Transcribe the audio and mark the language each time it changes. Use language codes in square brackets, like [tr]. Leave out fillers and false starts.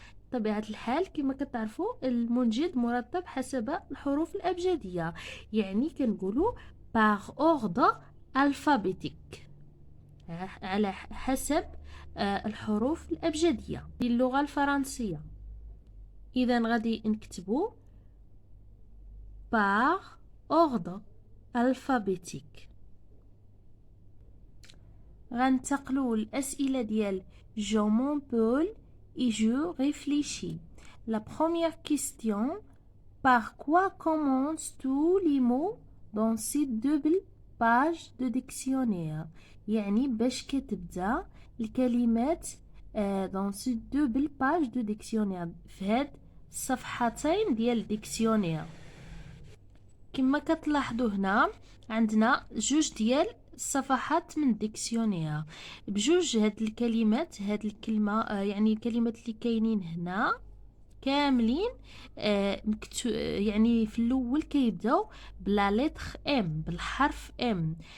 [ar] طبيعة الحال كما كتعرفوا المنجد مرتب حسب الحروف الأبجدية، يعني كنقولوا [fr] par ordre alphabétique، [ar] على حسب الحروف الأبجدية للغة الفرنسية. إذا غادي نكتبو [fr] par ordre alphabétique. [ar] غنتقلوا الأسئلة ديال [fr] je m'appelle et je réfléchis. La première question. Par quoi commencent tous les mots dans cette double page de dictionnaire؟ [ar] يعني باش كتبدا الكلمات [fr] dans cette double page de dictionnaire، [ar] في هاد الصفحتين ديال الديكسيونير. كما كتلاحظوا هنا عندنا جوج ديال الصفحات من الديكسيونير بجوج هاد الكلمات. هاد الكلمة يعني الكلمات اللي كاينين هنا كاملين يعني في الاول كيبداو بلا لتر ام، بالحرف ام.